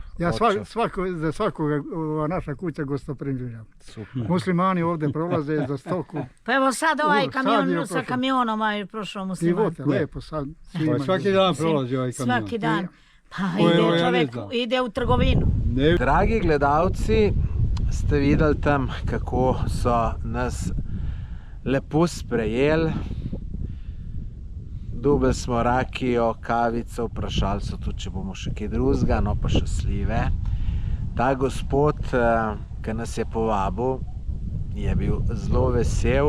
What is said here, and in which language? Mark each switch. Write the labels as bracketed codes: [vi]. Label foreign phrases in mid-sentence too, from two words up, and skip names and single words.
[hr] Ja za svakoga naša kuća gostoprimljenja. Muslimani ovdje prolaze za stoku. Pa evo sad ovaj kamion sa kamionom je prošao musliman. Živote, lepo sad. Svaki dan prolazi ovaj kamion. Svaki dan. Pa ide čovjek, ide u trgovinu. [sl] Dragi gledalci, ste videli tam, kako so nas lepo sprejeli. Dobili smo rakijo, kavico, vprašali so tudi, če bomo še kaj drugega, no pa še slive. Ta gospod, ki nas je povabil, je bil zelo vesel.